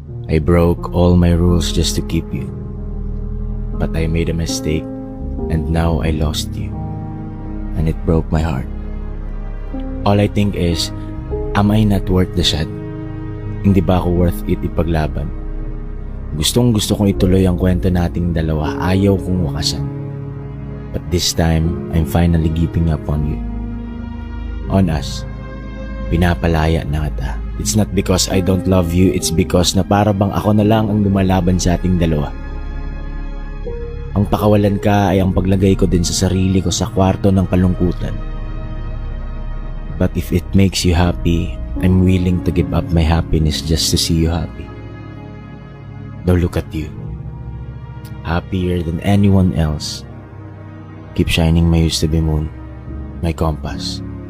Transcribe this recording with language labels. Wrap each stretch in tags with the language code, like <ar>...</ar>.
<en>I broke all my rules just to keep you. But I made a mistake and now I lost you. And it broke my heart. All I think is, am I not worth the shot?</en> <tl>Hindi ba ako</tl> <en>worth it</en> <tl>ipaglaban? Gustong gusto kong ituloy ang kwento nating dalawa, ayaw kong wakasan.</tl> <en>But this time, I'm finally giving up on you. On us.</en> <tl>Pinapalaya na kita.</tl> <en>It's not because I don't love you, it's because</en> <tl>na para bang ako na lang ang lumalaban sa ating dalawa. Ang pakawalan ka ay ang paglagay ko din sa sarili ko sa kwarto ng kalungkutan.</tl> <en>But if it makes you happy, I'm willing to give up my happiness just to see you happy. Now look at you. Happier than anyone else. Keep shining my used-to-be moon, my compass.</en>